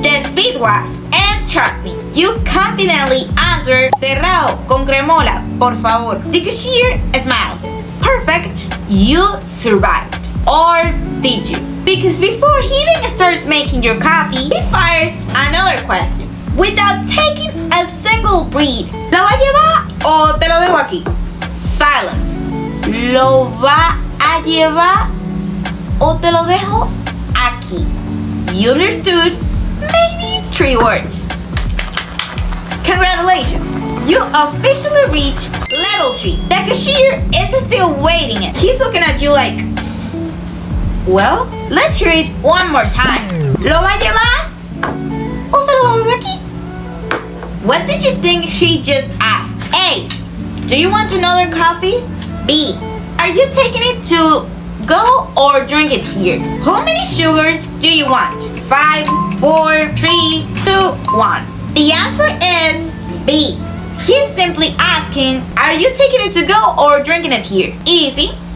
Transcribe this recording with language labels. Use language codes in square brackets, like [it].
[en] The speed was. And trust me, you confidently answered [es] cerrado con cremola, por favor. [en] The cashier smiles. Perfect. You survived. Or did you? Because before he even starts making your coffee, he fires another question. Without taking a single breath. [es] ¿Lo va a llevar o te lo dejo aquí? [en] Silence. [es] ¿Lo va a llevar o te lo dejo aquí? [en] You understood? Maybe 3 words. Congratulations! You officially reached level 3. The cashier is still waiting. He's looking at you like, well, let's hear it one more time. [es] ¿Lo va a llevar o se lo va a beber aquí? [en] What did you think she just asked? A. Do you want another coffee? B. Are you taking it to go or drink it here? How many sugars do you want? 5, 4, 3, 2, 1. The answer is B. He's simply asking, are you taking it to go or drinking it here? Easy.